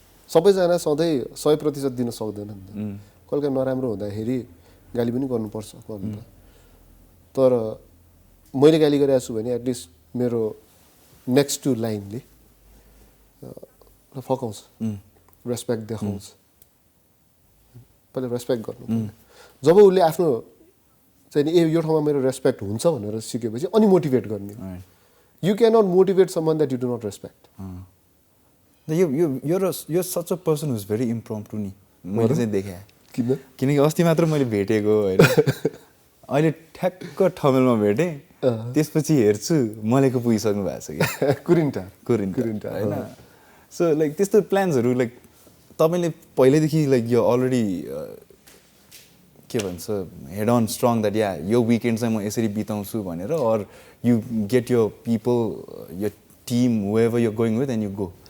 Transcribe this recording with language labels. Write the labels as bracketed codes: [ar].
[ne] सबैजना सधैँ 100% दिन सक्दैन नि त। कहिलेकाहीँ नराम्रो हुँदाखेरि गाली पनि गर्नुपर्छ गर्नु। तर मैले गाली गरेको छु भने एटलिस्ट मेरो नेक्स्ट टु लाइनले फकाउँछ, रेस्पेक्ट देखाउँछ। पहिला रेस्पेक्ट गर्नु। जब उसले आफ्नो चाहिँ नि यो ठाउँमा मेरो रेस्पेक्ट हुन्छ भनेर सिकेपछि अनि मोटिभेट गर्ने। [en] You can not motivate someone that you do not respect. you're such a person who's very impromptu [ne] नि मैले चाहिँ देखेँ। किन? किनकि अस्ति मात्र मैले भेटेको हैन। अहिले ठ्याक्क ठमेलमा भेटेँ, त्यसपछि हेर्छु मलेको पुगिसक्नु भएको छ कि कुरिन्टा हैन। [en] so like [ne] त्यस्तो प्लान्सहरू [en] like [ne] तपाईले पहिल्यैदेखि [en] like यो already [ne] के भन्छ [en] head on strong that [ne] या यो विकेन्ड चाहिँ म यसरी बिताउँछु भनेर, [en] Or you get your people your team wherever you going with and you go?